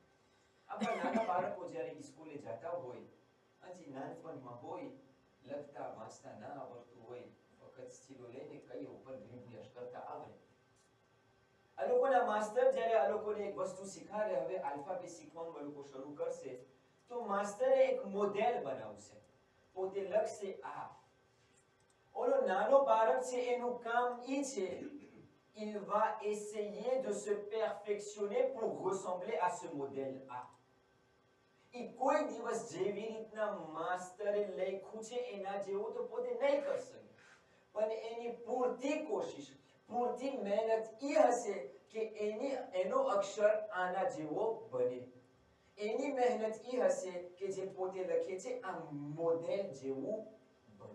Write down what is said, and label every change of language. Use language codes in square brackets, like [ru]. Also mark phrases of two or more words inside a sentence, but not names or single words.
[gu] આપણા નાના બાળકો જ્યારે સ્કૂલે જતા હોય, હજી નાનપણમાં હોય, લખતા વાંચતા ના આવડતું હોય, વખત સ્થિરો લઈને કઈ ઉપર ભીંભ્યાસ કરતા આવડે. આ લોકોના માસ્ટર જ્યારે આ લોકોને એક વસ્તુ શીખવાડે, હવે આલ્ફાબેટ શીખવાનું આ લોકો શરૂ કરશે, તો માસ્ટરે એક મોડેલ બનાવશે, પોતે લખશે આ. ઓલો નાનો બાળક છે એનું કામ ઈ છે, [fr] il va essayer de se perfectionner pour ressembler à ce modèle A. [gu] ઈ કોઈ દિવસ જેવી રીતના માસ્ટરે લખ્યું છે એના જેવું તો પોતે નહીં કરી શકે, પણ એની પૂરતી કોશિશ, પૂરતી મહેનત ઈ હશે કે એનો અક્ષર આના જેવો બને. એની મહેનત ઈ હશે કે જે પોતે લખે છે આ મોડેલ જેવું બને.